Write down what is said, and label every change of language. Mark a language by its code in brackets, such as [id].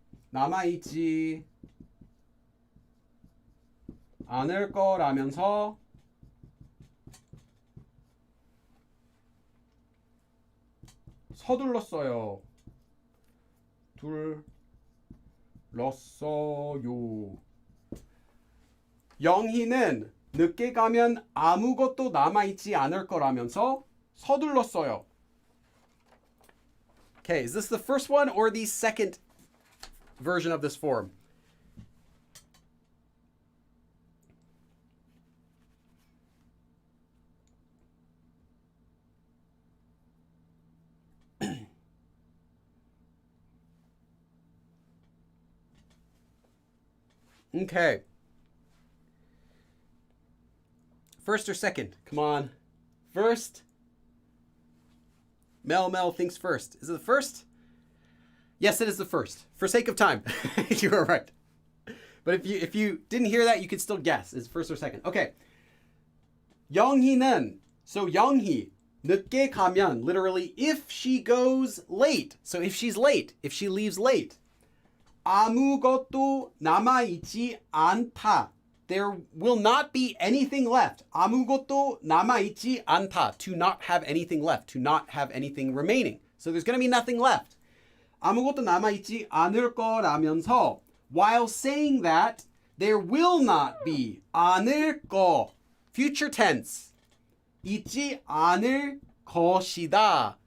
[ko] 남아있지 않을 거라면서 서둘렀어요. 둘렀어요. 영희는 늦게 가면 아무것도 남아있지 않을 거라면서 서둘렀어요. [en] Okay, is this the first one or the second version of this form? Okay. First or second? Come on. First. Mel thinks first. Is it the first? Yes, it is the first. For sake of time. You were right. But if you didn't hear that, you could still guess. Is it first or second? Okay. 영희는, so 영희, [ko] 늦게 가면, [en] literally, if she goes late. So if she's late, if she leaves late. [ko] 아무것도 남아있지 않다. [en] There will not be anything left. [ko] 아무것도 남아있지 않다. [en] To not have anything left. To not have anything remaining. So there's going to be nothing left. [ko] 아무것도 남아있지 않을 거라면서 [en] while saying that there will not be [ko] 않을 거. [en] Future tense. [ko] 있지 않을 것이다.